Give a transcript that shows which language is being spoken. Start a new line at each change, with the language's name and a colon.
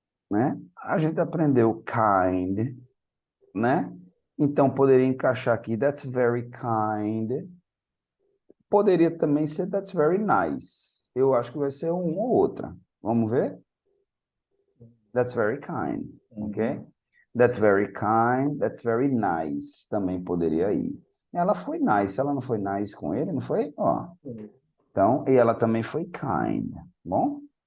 Portuguese: Né? A gente aprendeu kind, né? Então poderia encaixar aqui
English: that's very kind.
Portuguese: Poderia também ser
English: that's very nice.
Portuguese: Eu acho que vai ser uma ou outra. Vamos ver?
English: That's very kind,
Portuguese: ok?
English: That's very kind, that's very nice.
Portuguese: Também poderia ir. Ela foi nice, ela não foi nice com ele, não foi? Ó. Então, e ela também foi kind, bom?